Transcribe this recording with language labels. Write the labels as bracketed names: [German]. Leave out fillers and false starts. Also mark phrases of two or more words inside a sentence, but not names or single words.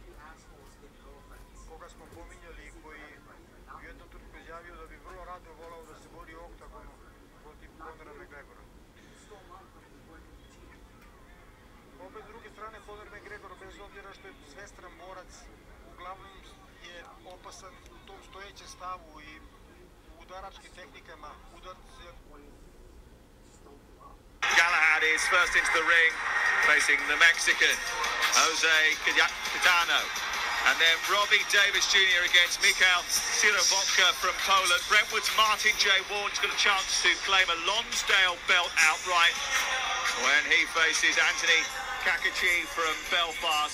[Serbian] Koga smo pominjali i koji u jednom trenutku izjavio da bi vrlo rado volao da se bori u oktagonu protiv Conora Mcgregora. Opet s druge strane, Conor Mcgregor, bez obzira što je svestran borac, uglavnom je opasan u tom stojećem stavu i udaračkim tehnikama, udarce. [English] Galahad is first into the ring, facing the Mexican, Jose Cayetano. And then Robbie Davis Jr. against Mikhail Sirovotka from Poland. Brentwood's Martin J. Ward's got a chance to claim a Lonsdale belt outright when he faces Anthony Kakachi from Belfast.